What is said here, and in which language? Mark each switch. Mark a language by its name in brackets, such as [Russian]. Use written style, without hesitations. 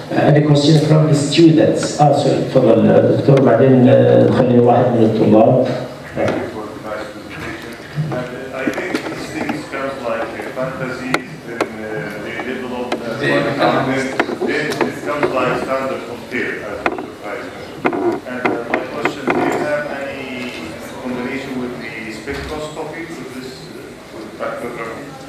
[Arabic] عندي [English] Question from the students. [Arabic] سوري تفضل دكتور بعدين نخلي واحد من الطلاب. [English] I think these things sound like fantasies and they develop then it becomes like standard of care as Dr. Faiz mentioned. And my question, do you have any combination with the spectroscopy with this with spectrography?